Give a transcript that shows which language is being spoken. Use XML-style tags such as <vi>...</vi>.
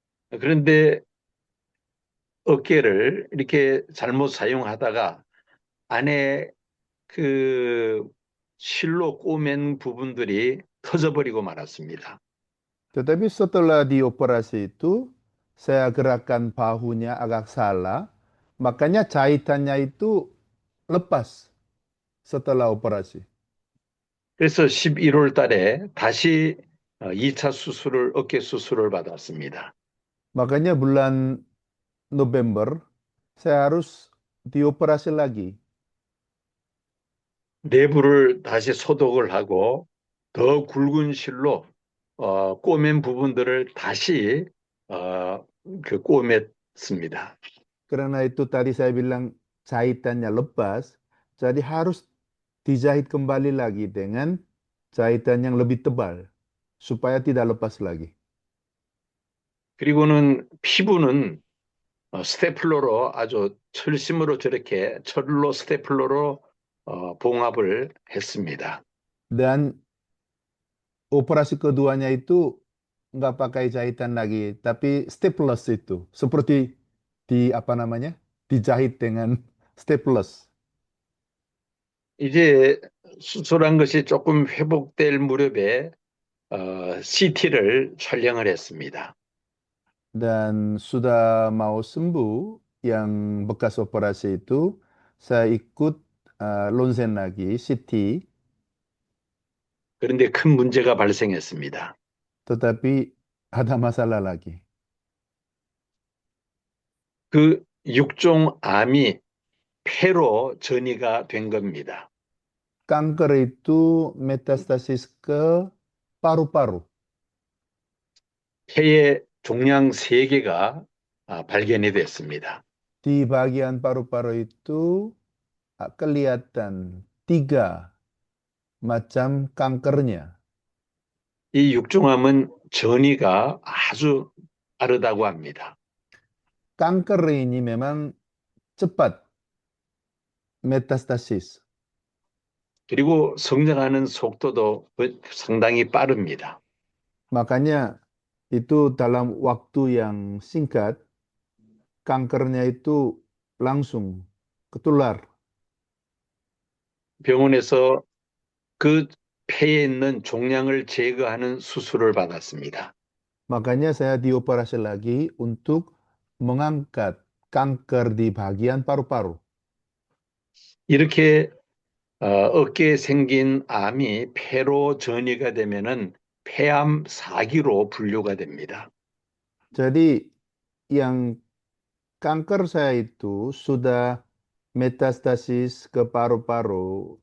<ko>그런데 어깨를 이렇게 잘못 사용하다가 안에 그 실로 꼬맨 부분들이 터져버리고 말았습니다.</ko> <id>Tetapi setelah dioperasi itu, saya gerakan bahunya agak salah, makanya jahitannya itu lepas setelah operasi.</id> <ko>그래서 11월 달에 다시 2차 어깨 수술을 받았습니다.</ko> <id>Makanya bulan November, saya harus dioperasi lagi.</id> <ko>내부를 다시 소독을 하고 더 굵은 실로 꼬맨 부분들을 다시 꼬맸습니다.</ko> <id>Karena itu tadi saya bilang jahitannya lepas, jadi harus dijahit kembali lagi dengan jahitan yang lebih tebal supaya tidak lepas lagi.</id> <ko>그리고는 피부는 스테플러로 아주 철심으로 저렇게 철로 스테플러로 봉합을 했습니다.</ko> <id>Dan operasi keduanya itu nggak pakai jahitan lagi, tapi staples itu seperti apa namanya, dijahit dengan staples.</id> <ko>이제 수술한 것이 조금 회복될 무렵에 CT를 촬영을 했습니다.</ko> <id>Dan sudah mau sembuh yang bekas operasi itu, saya ikut ronsen lagi, CT,</id> <ko>그런데 큰 문제가 발생했습니다.</ko> <id>tetapi ada masalah lagi.</id> <ko>그 육종암이 폐로 전이가 된 겁니다.</ko> <id>Kanker itu metastasis ke paru-paru.</id> <ko>폐의 종양 3개가 발견이 됐습니다.</ko> <id>Di bagian paru-paru itu kelihatan 3 macam kankernya.</id> <ko>이 육종암은 전이가 아주 빠르다고 합니다.</ko> <id>Kanker ini memang cepat metastasis.</id> <ko>그리고 성장하는 속도도 상당히 빠릅니다.</ko> <id>Makanya itu dalam waktu yang singkat, kankernya itu langsung ketular.</id> <ko>병원에서 그 폐에 있는 종양을 제거하는 수술을 받았습니다.</ko> <id>Makanya saya dioperasi lagi untuk mengangkat kanker di bagian paru-paru.</id> <ko>이렇게 어깨에 생긴 암이 폐로 전이가 되면은 폐암 4기로 분류가 됩니다.</ko> <id>Jadi yang kanker saya itu sudah metastasis ke paru-paru.</id>